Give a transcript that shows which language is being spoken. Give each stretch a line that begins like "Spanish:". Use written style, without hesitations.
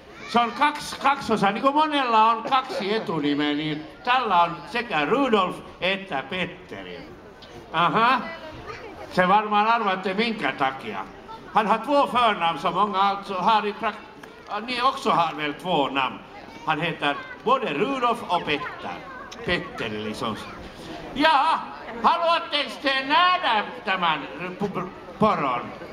Finnish: Se on kaksosa, niin kuin monella on kaksi etunimeä, niin tällä on sekä Rudolf että Petteri. Aha. Se varmaan arvaatte minkä takia.
Swedish: Han har två förnamn som många alltså har i ni också har väl två namn. Han heter både Rudolf och Petteri liksom.
Finnish: Ja, haluatteko te nähdä tämän poron?